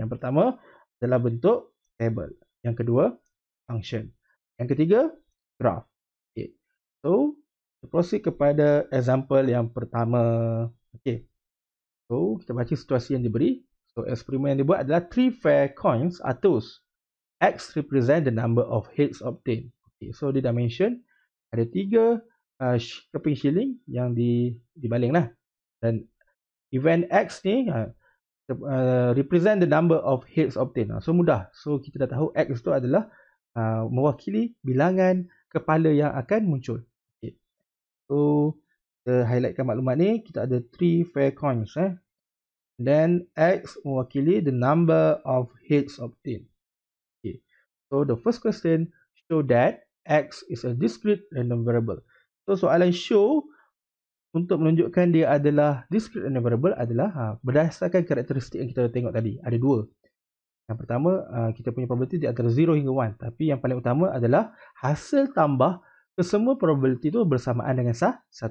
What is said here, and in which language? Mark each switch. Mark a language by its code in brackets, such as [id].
[ms] Yang pertama adalah bentuk table. Yang kedua, function. Yang ketiga, graph. Okay. So, kita proceed kepada example yang pertama. Okay. So, kita baca situasi yang diberi. So, eksperimen yang dibuat adalah [en] 3 fair coins are tossed. X represent the number of heads obtained. [ms] Okay, so, dia dah mention ada 3 keping shilling yang dibaling lah. Dan [en] event X ni represent the number of heads obtained. [ms] So, mudah. So, kita dah tahu X itu adalah mewakili bilangan kepala yang akan muncul. Okay. So, kita highlightkan maklumat ni. Kita ada 3 fair coins. [en] Then X mewakili the number of heads obtained. Okay. So the first question show that X is a discrete random variable. [ms] So soalan show untuk menunjukkan dia adalah discrete random variable adalah berdasarkan karakteristik yang kita tengok tadi. Ada dua. Yang pertama, kita punya probability di antara 0 hingga 1. Tapi yang paling utama adalah hasil tambah kesemua probability itu bersamaan dengan 1.